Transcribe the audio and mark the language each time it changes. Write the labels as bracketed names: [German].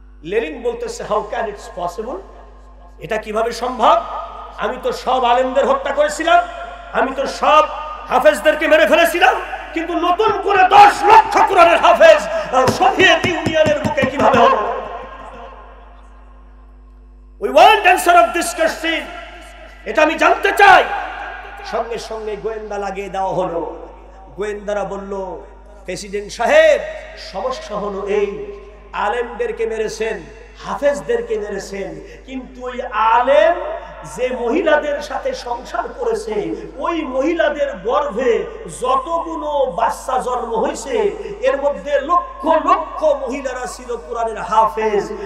[Bangla] Lenin বলতেছে [English] How can it's possible? [Bangla] এটা কিভাবে সম্ভব? আমি তো সব আলেমদের হত্যা করেছিলাম, আমি তো সব হাফেজদেরকে মেরে ফেলেছিলাম, কিন্তু নতুন করে 10 লক্ষ কোরআনের হাফেজ সোভিয়েত ইউনিয়নের বুকে কিভাবে হলো? [English] We want answer of this question. [Bangla] এটা আমি জানতে চাই। সঙ্গে সঙ্গে গোয়েন্দা লাগিয়ে দেওয়া হলো। গোয়েন্দারা বলল প্রেসিডেন্ট সাহেব, সমস্যা হলো এই, আলেমদেরকে মেরেছেন, হাফেজদেরকে মেরেছেন, কিন্তু ওই আলেম যে মহিলাদের সাথে সংসার করেছে, ওই মহিলাদের গর্ভে যতগুলো বাচ্চা জন্ম হয়েছে, এর মধ্যে লক্ষ লক্ষ মহিলারা ছিল কোরআনের হাফেজ।